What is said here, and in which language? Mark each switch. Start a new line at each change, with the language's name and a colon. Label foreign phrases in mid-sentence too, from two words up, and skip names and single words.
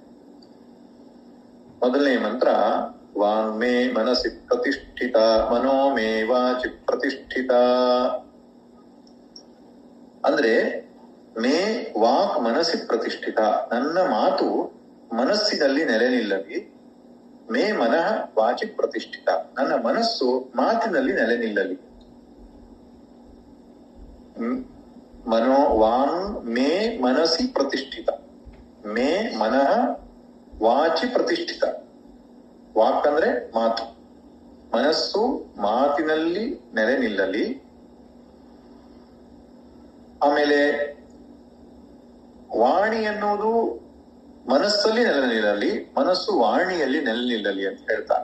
Kannada: ಮೊದಲನೇ ಮಂತ್ರ
Sanskrit: ವಾಂಗ್ಮೇ ಮನಸ್ಸಿ ಪ್ರತಿಷ್ಠಿತ ಮನೋ ಮೇ ವಾಚಿ ಪ್ರತಿಷ್ಠಿತ.
Kannada: ಅಂದ್ರೆ
Sanskrit: ಮೇ ವಾಕ್ ಮನಸ್ಸಿ ಪ್ರತಿಷ್ಠಿತ,
Kannada: ನನ್ನ ಮಾತು ಮನಸ್ಸಿನಲ್ಲಿ ನೆಲೆ ನಿಲ್ಲಲಿ.
Sanskrit: ಮೇ ಮನಃ ವಾಚಿ ಪ್ರತಿಷ್ಠಿತ,
Kannada: ನನ್ನ ಮನಸ್ಸು ಮಾತಿನಲ್ಲಿ ನೆಲೆ ನಿಲ್ಲಲಿ.
Sanskrit: ಮನೋ ವಾಂಗ್ ಮೇ ಮನಸ್ಸಿ ಪ್ರತಿಷ್ಠಿತ, ಮೇ ಮನಃ ವಾಚಿ ಪ್ರತಿಷ್ಠಿತ.
Kannada: ವಾಕ್ ಅಂದ್ರೆ ಮಾತು, ಮನಸ್ಸು ಮಾತಿನಲ್ಲಿ ನೆಲೆ ನಿಲ್ಲಲಿ. ಆಮೇಲೆ ವಾಣಿ ಎನ್ನುವುದು ಮನಸ್ಸಲ್ಲಿ ನೆಲೆ ನಿಲ್ಲಲಿ, ಮನಸ್ಸು ವಾಣಿಯಲ್ಲಿ ನೆಲೆ ನಿಲ್ಲಲಿ ಅಂತ ಹೇಳ್ತಾರೆ.